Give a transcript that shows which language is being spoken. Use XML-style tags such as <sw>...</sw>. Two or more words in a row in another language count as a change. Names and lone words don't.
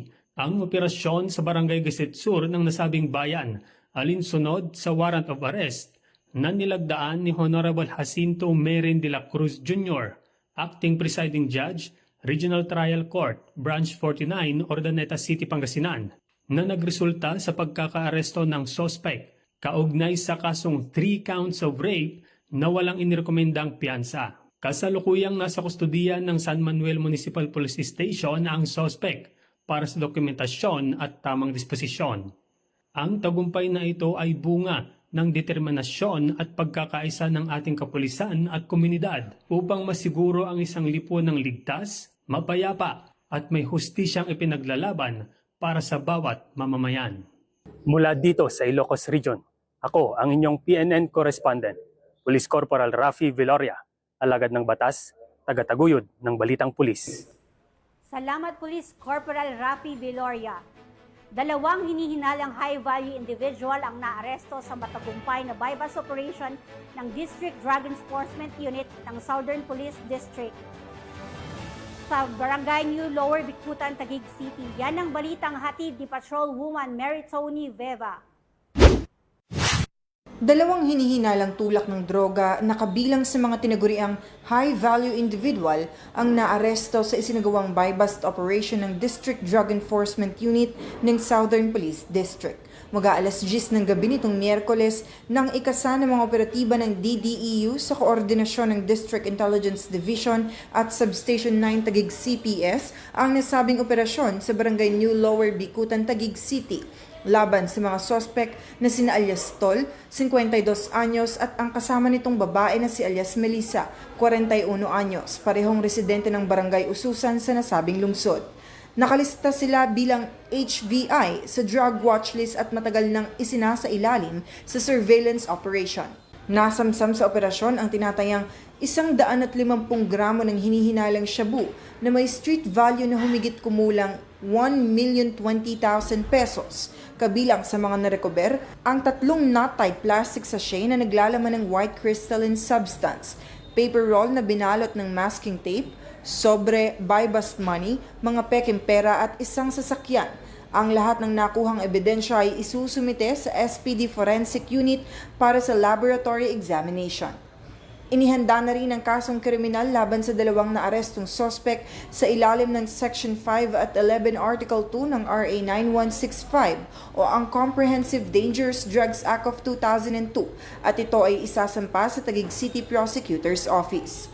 <tl>ang operasyon sa Barangay Geset Sur ng nasabing bayan, alinsunod sa</tl> <en>warrant of arrest</en> <tl>na nilagdaan ni Honorable Jacinto Merin de la Cruz Jr.,</tl> <en>Acting Presiding Judge,</en> <tl>Regional Trial Court, Branch 49, Ordaneta City, Pangasinan, na nagresulta sa pagkakaaresto ng suspect kaugnay sa kasong</tl> <en>3 counts of rape</en> <tl>na walang inirekomendang piyansa. Kasalukuyang nasa kustudiya ng San Manuel Municipal Police Station ang suspect para sa dokumentasyon at tamang disposisyon. Ang tagumpay na ito ay bunga ng determinasyon at pagkakaisa ng ating kapulisan at komunidad upang masiguro ang isang lipunang ligtas, mapayapa at may hustisyang ipinaglalaban para sa bawat mamamayan. Mula dito sa Ilocos Region, ako ang inyong PNN correspondent, Police Corporal Rafi Veloria, alagad ng batas, tagataguyod ng Balitang Pulis. Salamat, Police Corporal Rafi Veloria. Dalawang hinihinalang</tl> <en>high-value individual</en> <tl>ang naaresto sa matagumpay na</tl> <en>bypass operation</en> <tl>ng District Drug Enforcement Unit ng Southern Police District sa Barangay New Lower Bicutan, Taguig City. Yan ang balitang hatid ni Patrolwoman Mary Tony Veva. Dalawang hinihinalang tulak ng droga na kabilang sa mga tinaguriang</tl> <en>high-value individual</en> <tl>ang naaresto sa isinagawang</tl> <en>buy-bust operation</en> <tl>ng District Drug Enforcement Unit ng Southern Police District. Mag-aalas 10 ng gabi nitong Miyerkules nang ikasa ng mga operatiba ng DDEU sa koordinasyon ng District Intelligence Division at Substation 9 Taguig CPS ang nasabing operasyon sa Barangay New Lower Bicutan, Taguig City laban sa mga sospek na sina alias Tol, 52 anyos at ang kasama nitong babae na si alias Melissa, 41 anyos, parehong residente ng Barangay Ususan sa nasabing lungsod. Nakalista sila bilang HVI sa</tl> <en>drug watchlist</en> <tl>at matagal nang isinasa ilalim sa</tl> <en>surveillance operation.</en> <tl>Nasamsam sa operasyon ang tinatayang 150 gramo ng hinihinalang shabu na may</tl> <en>street value</en> <tl>na humigit kumulang 1,020,000 pesos. Kabilang sa mga narecover ang 3</tl> <en>knot-tied plastic sachet</en> <tl>na naglalaman ng</tl> <en>white crystalline substance, paper roll</en> <tl>na binalot ng</tl> <en>masking tape,</en> <tl>sobre,</tl> <en>buy-bust money,</en> <tl>mga peking pera at isang sasakyan. Ang lahat ng nakuhang ebidensya ay isusumite sa SPD Forensic Unit para sa</tl> <en>laboratory examination.</en> <tl>Inihanda na rin ang kasong kriminal laban sa dalawang naarestong sospek sa ilalim ng Section 5 at 11 Article 2 ng RA 9165 o ang Comprehensive Dangerous Drugs Act of 2002 at ito ay isasampa sa Taguig City Prosecutor's Office.</tl>